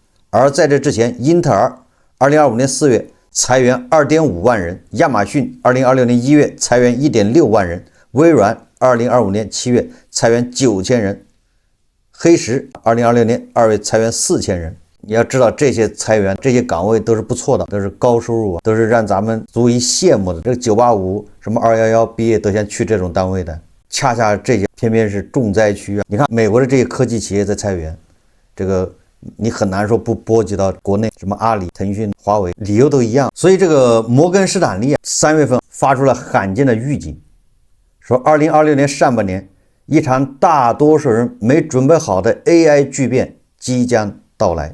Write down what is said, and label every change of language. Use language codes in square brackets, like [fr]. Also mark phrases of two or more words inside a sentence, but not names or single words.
[zh] 而在这之前，英特尔2025年4月裁员2.5万人，亚马逊2026年1月裁员1.6万人，微软2025年7月裁员9000人，黑石2026年2月裁员4000人。你要知道，这些裁员这些岗位都是不錯的，都是高收入啊，都是讓咱們足以羨慕的。這個985什麼211畢業都想去這種單位的，恰恰這些偏偏是重災區啊。你看美國的這些科技企業在裁員，這個你很難說不波及到國內，什麼阿里、騰訊、華為，理由都一樣。所以這個摩根士丹利啊，3月份發出了罕見的預警，說2026年上半年一場大多數人沒準備好的 AI 巨變即將到來。